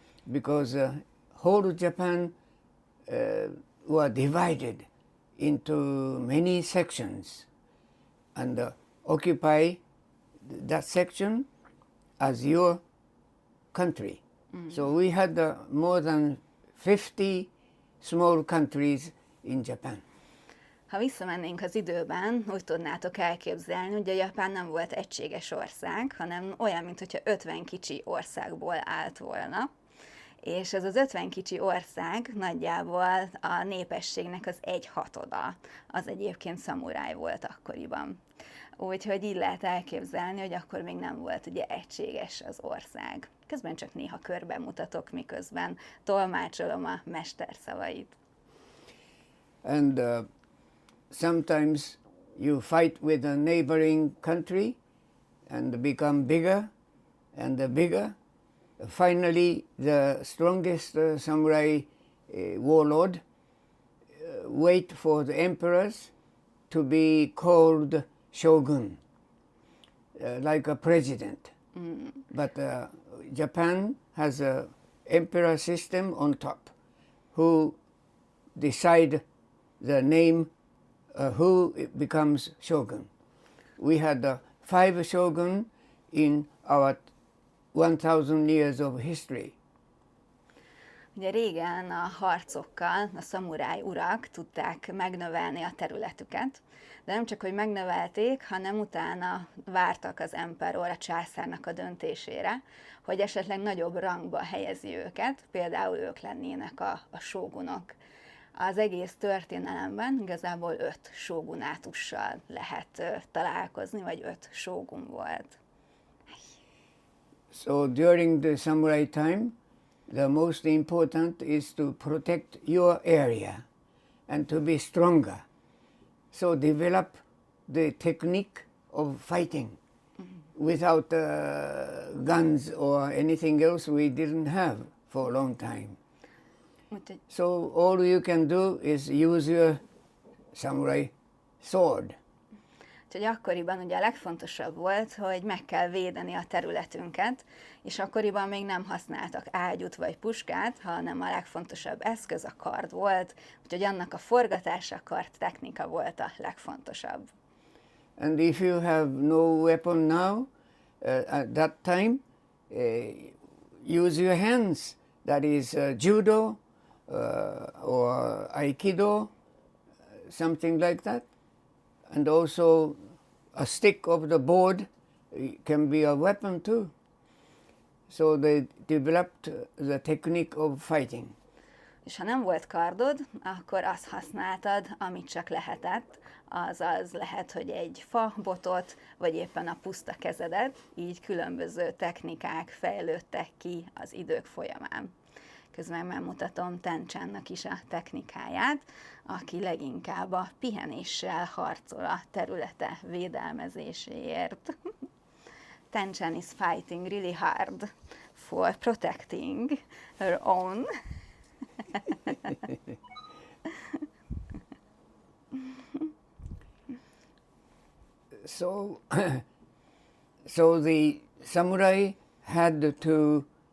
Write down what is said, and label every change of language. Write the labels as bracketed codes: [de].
[en] Because whole Japan were divided into many sections and occupy that section as your country. So we had more than 50 small countries in Japan. [hu] Ha visszamennénk az időben, úgy tudnátok elképzelni, hogy a Japán nem volt egységes ország, hanem olyan, mintha 50 kicsi országból állt volna. És ez az 50 kicsi ország nagyjából a népességnek az 1/6, az egyébként szamuráj volt akkoriban. Úgyhogy így lehet elképzelni, hogy akkor még nem volt ugye egységes az ország. Közben csak néha körbe mutatok, miközben tolmácsolom a mester szavait. [en] And sometimes you fight with a neighboring country and become bigger and bigger. Finally, the strongest samurai warlord wait for the emperors to be called shogun, like a president. But Japan has a emperor system on top who decide the name who becomes shogun. We had 5 shogun in our 1000 years of history. [hu] Ugye régen a harcokkal a szamuráj urak tudták megnövelni a területüket, de nem csak, hogy megnövelték, hanem utána vártak az emperor, a császárnak a döntésére, hogy esetleg nagyobb rangba helyezi őket, például ők lennének a sógunok. Az egész történelemben igazából 5 sógunátussal lehet találkozni, vagy 5 sógun volt. [en] So during the samurai time, the most important is to protect your area and to be stronger. So develop the technique of fighting. Without guns or anything else we didn't have for a long time. So all you can do is use your samurai sword. [hu] Úgyhogy akkoriban ugye a legfontosabb volt, hogy meg kell védeni a területünket, és akkoriban még nem használtak ágyút vagy puskát, hanem a legfontosabb eszköz a kard volt, úgyhogy annak a forgatása, a kard technika volt a legfontosabb. [en] And if you have no weapon now, at that time, use your hands. That is judo or aikido, something like that. And also a stick of the board can be a weapon too. So they developed the technique of fighting. [hu] És ha nem volt kardod, akkor azt használtad, amit csak lehetett, azaz lehet, hogy egy fa botot, vagy éppen a puszta kezedet, így különböző technikák fejlődtek ki az idők folyamán. Közben megmutatom Tencsennek is a technikáját, aki leginkább a pihenéssel harcol a területe védelmezéséért. [en] Tencsen is fighting really hard for protecting her own. So the samurai had to